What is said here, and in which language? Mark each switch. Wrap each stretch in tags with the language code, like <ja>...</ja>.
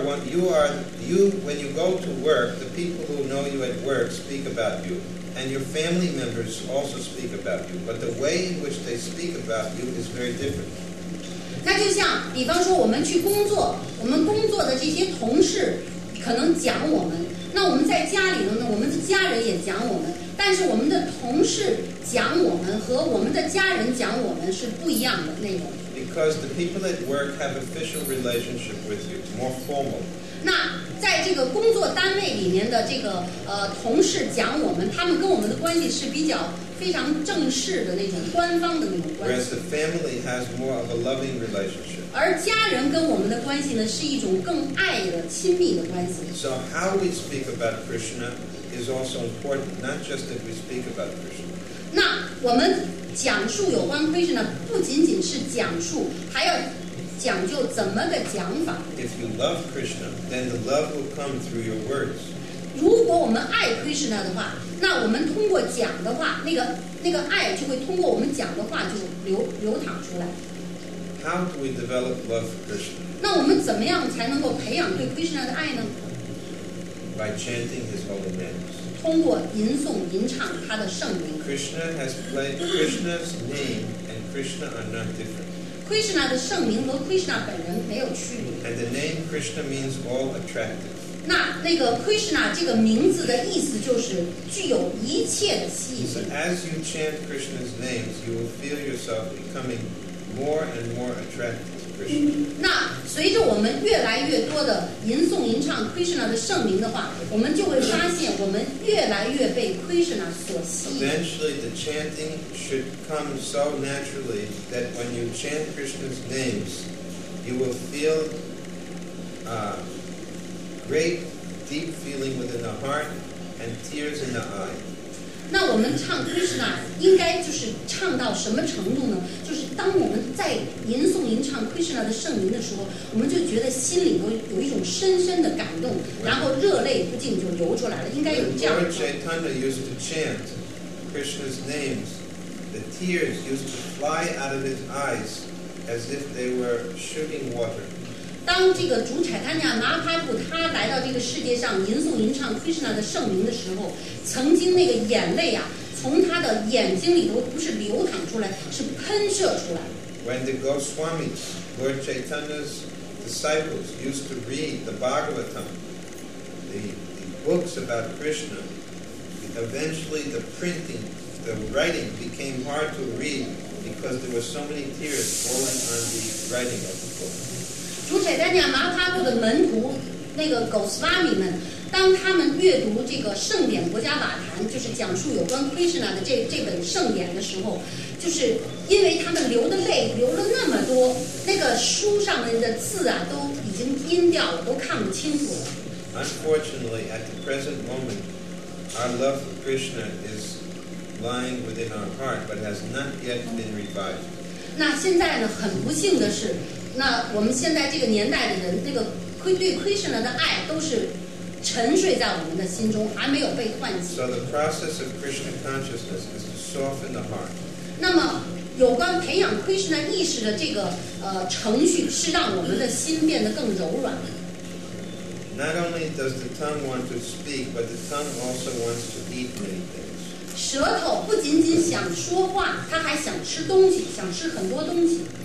<en>When you go to work, the people who know you at work speak about you, and your family members also speak about you. But the way in which they speak about you is very different.</en> <zh>那就像，比方说我们去工作，我们工作的这些同事可能讲我们，那我们在家里头呢，我们的家人也讲我们，但是我们的同事讲我们和我们的家人讲我们是不一样的内容。</zh> <en>Because the people at work have official relationship with you, more formal.</en> <zh>那在这个工作单位里面的这个同事讲我们，他们跟我们的关系是比较非常正式的那种官方的那种关</zh> <en>the family has more of a loving relationship.</en> <zh>而家人跟我们的关系呢是一种更爱的亲密的关系。</zh> <en>So how we speak about Krishna is also important, not just that we speak about Krishna.</en> <zh>那我们讲述有关 Krishna 不仅仅是讲述，还要讲究怎么个讲法。</zh> <en>If you love Krishna, then the love will come through your words.</en> <zh>如果我们爱 Krishna 的话，那我们通过讲的话，那个爱就会通过我们讲的话就流淌出来。</zh> <en>How do we develop love for Krishna?</en> <zh>那我们怎么样才能够培养对 Krishna 的爱呢？</zh> <en>By chanting his holy names.</en> <zh>通过吟诵吟唱他的圣名。</zh> <en>Krishna's name and Krishna are not different.</en> <zh>Krishna 的圣名和 Krishna 本人没有区别。</zh> <en>And the name Krishna means all attractive.</en> <zh>那个 Krishna 这个名字的意思就是具有一切的吸引</zh> <en>So</en> <zh>力。</zh> <en>as you chant Krishna's names, you will feel yourself becoming more and more attracted to Krishna.</en> <zh>那随着我们越来越多的吟诵吟唱 Krishna 的圣名的话，我们就会发现我们越来越被 Krishna 所吸引。</zh> <en>Eventually, the chanting should come so naturally that when you chant Krishna's names, you will feel great deep feeling within the heart and tears in the eye.</en> <zh>那我们唱 Krishna 应该就是唱到什么程度呢？就是当我们在吟诵吟唱 Krishna 的圣名的时候，我们就觉得心里头有一种深深的感动，然后热泪不禁就流出来了。应该有这样的。</zh> <en>Lord Chaitanya used to chant Krishna's names. The tears used to fly out of his eyes as if they were shooting water.</en> <zh>当这个主柴坦亚麻哈布他来到这个世界上吟诵吟唱 Krishna 的圣名的时候，曾经那个眼泪啊，从他的眼睛里头不是流淌出来，是喷射出来。</zh> <en>When the Goswamis, Lord Chaitanya's disciples, used to read the Bhagavatam, the books about Krishna, eventually the printing, the writing became hard to read because there were so many tears falling on the writing of the book.</en> <zh>主柴丹亚麻哈布的门徒那个狗斯瓦米们，当他们阅读这个圣典国家瓦坛，就是讲述有关 Krishna 的这本圣典的时候，就是因为他们流的泪流了那么多，那个书上面的字啊都已经阴掉了，都看不清楚了。</zh> <en>Unfortunately, at the present moment, our love for Krishna is lying within our heart, but has not yet been revived.</en> <zh>那现在呢，很不幸的是，那我们现在这个年代的人，那个对 Krishna 的爱都是沉睡在我们的心中，还没有被唤起。</zh> <en>So the process of Krishna consciousness is to soften the heart.</en> <zh>那么，有关培养 Krishna 意识的这个程序，是让我们的心变得更柔软。</zh> <en>Not only does the tongue want to speak, but the tongue also wants to eat many things.</en> <zh>舌头不仅仅想说话，它还想吃东西，想吃很多东西。</zh>